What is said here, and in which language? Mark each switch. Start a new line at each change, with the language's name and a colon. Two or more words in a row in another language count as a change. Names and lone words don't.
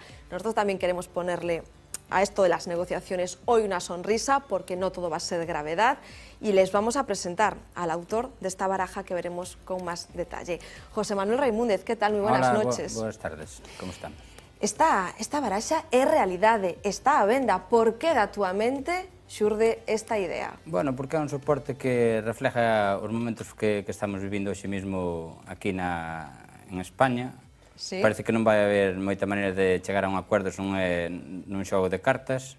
Spanish: Nosotros también queremos ponerle a esto de las negociaciones hoy una sonrisa, porque no todo va a ser de gravedad, y les vamos a presentar al autor de esta baraja que veremos con más detalle. José Manuel Raimúndez, ¿qué tal? Muy buenas noches. Buenas tardes, como estamos?
Galician: Esta baraxa é realidade, está a venda. Por que da túa mente xurde esta idea? Bueno, porque é un soporte que refleja os momentos que estamos vivindo hoxe mesmo aquí en España. Sí. Parece que non vai haber moita maneira de chegar a un acordo se non é nun xogo de cartas.